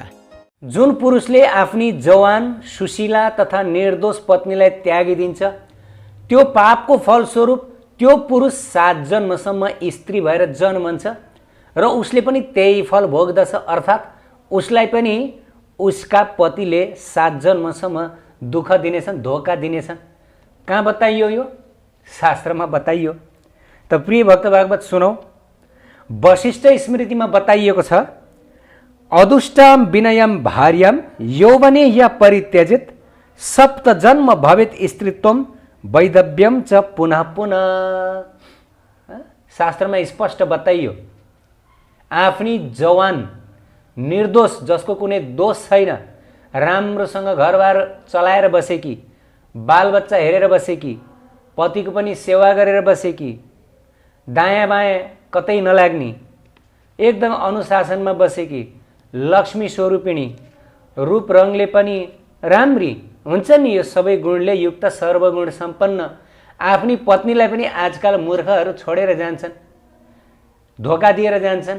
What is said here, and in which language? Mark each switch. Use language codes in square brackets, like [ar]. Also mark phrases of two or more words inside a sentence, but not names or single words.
[ne] जुन पुरुषले आफ्नी जवान सुशीला तथा निर्दोष पत्नीलाई त्यागिदिन्छ त्यो पापको फलस्वरूप त्यो पुरुष 7 जन्मसम्म स्त्री भएर जन्मन्छ र उसले पनि त्यही फल भोग्दछ। अर्थात् उसलाई पनि उसका पतिले 7 जन्मसम्म दुःख दिनेछन्, धोका दिनेछन्। कहाँ बताइयो? यो शास्त्रमा बताइयो। त प्रिय भक्त भागवत सुनौ। वशिष्ठ स्मृतिमा बताइएको छ, [sa] अदुष्टाम विनयम भार्याम यौवने या परित्यजित सप्त जन्म भवेत् स्त्रीत्वम वैधव्यम च पुनः पुनः। [ne] शास्त्रमा स्पष्ट बताइयो, आफ्नी जवान निर्दोष, जसको कुनै दोष छैन, राम्रोसँग घरबार चलाएर बसेकी, बालबच्चा हेरेर बसेकी, पतिको पनि सेवा गरेर बसेकी, दायाँ बायाँ कतै नलाग्ने, एकदम अनुशासनमा बसेकी, लक्ष्मी स्वरूपिणी, रूप रङले पनि राम्री हुन्छ नि, यो सबै गुणले युक्त सर्वगुण सम्पन्न आफ्नी पत्नीलाई पनि आजकल मूर्खहरू छोडेर जान्छन्, धोका दिएर जान्छन्।